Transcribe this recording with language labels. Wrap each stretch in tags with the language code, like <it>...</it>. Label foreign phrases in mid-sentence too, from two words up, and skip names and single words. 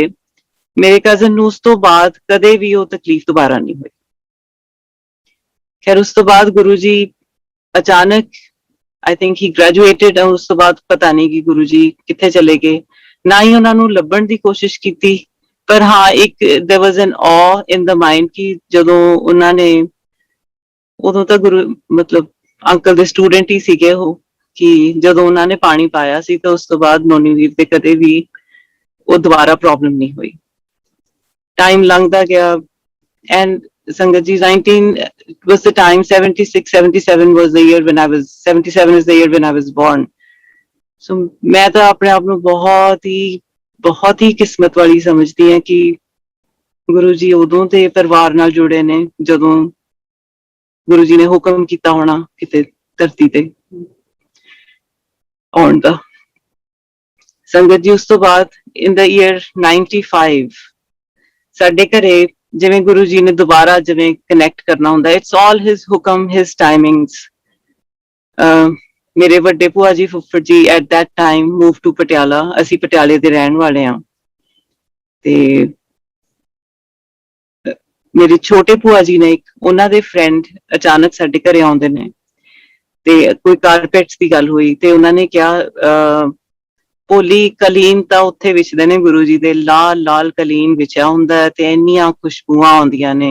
<pa>ਮੇਰੇ ਕਜ਼ਨ ਨੂੰ ਉਸ ਤੋਂ ਬਾਅਦ ਕਦੇ ਵੀ ਉਹ ਤਕਲੀਫ ਦੁਬਾਰਾ ਨਹੀਂ ਹੋਈ। ਖੈਰ ਉਸ ਤੋਂ ਬਾਅਦ ਗੁਰੂ ਜੀ ਅਚਾਨਕ</pa> <en>I think he graduated,</en> <pa>ਉਸ ਤੋਂ ਬਾਅਦ ਪਤਾ ਨਹੀਂ ਕਿ ਗੁਰੂ ਜੀ ਕਿੱਥੇ ਚਲੇ ਗਏ, ਨਾ ਹੀ ਉਹਨਾਂ ਨੂੰ ਲੱਭਣ ਦੀ ਕੋਸ਼ਿਸ਼ ਕੀਤੀ। ਪਰ ਹਾਂ ਇੱਕ</pa> <en>there was an awe in the mind</en> <pa>ਕਿ ਜਦੋਂ ਉਹਨਾਂ ਨੇ, ਉਦੋਂ ਤਾਂ ਗੁਰੂ ਮਤਲਬ ਅੰਕਲ ਦੇ ਸਟੂਡੈਂਟ ਹੀ ਸੀਗੇ ਉਹ, ਕਿ ਜਦੋਂ ਉਹਨਾਂ ਨੇ ਪਾਣੀ ਪਾਇਆ ਸੀ ਤਾਂ ਉਸ ਤੋਂ ਬਾਅਦ ਨੋਨੀ ਵੀਰ ਤੇ ਕਦੇ ਵੀ ਉਹ ਦੁਬਾਰਾ ਪ੍ਰੋਬਲਮ ਨਹੀਂ ਹੋਈ। ਟਾਈਮ ਲੰਘਦਾ ਗਿਆ ਐਂਡ ਸੰਗਤ ਜੀ</pa> <en>19 was the time, 76-77 was the year when I was 77 is the year when I was born.</en> <pa>So ਮੈਂ ਤਾਂ ਆਪਣੇ ਆਪ ਨੂੰ ਬਹੁਤ ਹੀ ਕਿਸਮਤ ਵਾਲੀ ਸਮਝਦੀ ਹਾਂ ਕਿ ਗੁਰੂ ਜੀ ਉਦੋਂ ਤੇ ਪਰਿਵਾਰ ਨਾਲ ਜੁੜੇ ਨੇ ਜਦੋਂ ਗੁਰੂ ਜੀ ਨੇ ਹੁਕਮ ਕੀਤਾ ਹੋਣਾ ਕਿਤੇ ਧਰਤੀ ਤੇ ਆਉਣ ਦਾ। ਸੰਗਤ ਜੀ ਉਸ ਤੋਂ ਬਾਅਦ</pa> <en>in the year 95</en> <pa>ਸਾਡੇ ਘਰੇ ਜਿਵੇਂ ਗੁਰੂ ਜੀ ਨੇ ਦੁਬਾਰਾ ਜਿਵੇਂ ਕਨੈਕਟ ਕਰਨਾ ਹੁੰਦਾ,</pa> <en>It's all his hukam, his timings.</en> <pa>ਮੇਰੇ ਵੱਡੇ ਭੂਆ ਜੀ ਫੁੱਫੜ ਜੀ</pa> <en>at that time move to Patiala.</en> <pa>ਅਸੀਂ ਪਟਿਆਲੇ ਦੇ ਰਹਿਣ ਵਾਲੇ ਹਾਂ। ਤੇ ਮੇਰੇ ਛੋਟੇ ਭੂਆ ਜੀ ਨੇ, ਉਹਨਾਂ ਦੇ ਫਰੈਂਡ ਅਚਾਨਕ ਸਾਡੇ ਘਰੇ ਆਉਂਦੇ ਨੇ ਤੇ ਕੋਈ ਕਾਰਪੈਟਸ ਦੀ ਗੱਲ ਹੋਈ ਤੇ ਉਹਨਾਂ ਨੇ ਕਿਹਾ ਭੋਲੀ ਕਲੀਨ ਤਾਂ ਉੱਥੇ ਵਿਛਦੇ ਨੇ ਗੁਰੂ ਜੀ ਦੇ, ਲਾਲ ਲਾਲ ਕਲੀਨ ਵਿਛਿਆ ਹੁੰਦਾ ਤੇ ਇੰਨੀਆਂ ਖੁਸ਼ਬੂਆਂ ਆਉਂਦੀਆਂ ਨੇ।</pa>